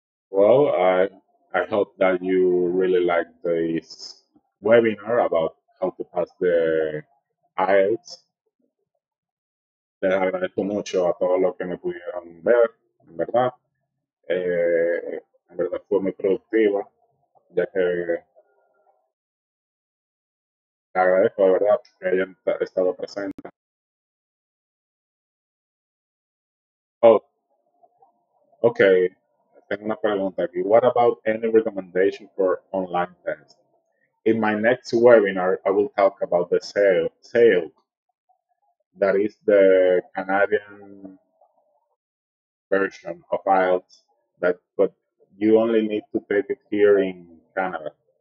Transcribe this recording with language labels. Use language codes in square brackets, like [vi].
[en] Well, I hope that you really like this webinar about how to pass the Ielts. [es] Les agradezco mucho a todos los que me pudieron ver, en verdad. En verdad fue muy productiva, ya que le agradezco de verdad que hayan estado presentes. [en] Oh, okay. [es] Tengo una pregunta aquí. [en] What about any recommendation for online tests? In my next webinar, I will talk about the sale that is the Canadian version of IELTS that but you only need to take it here in Canada.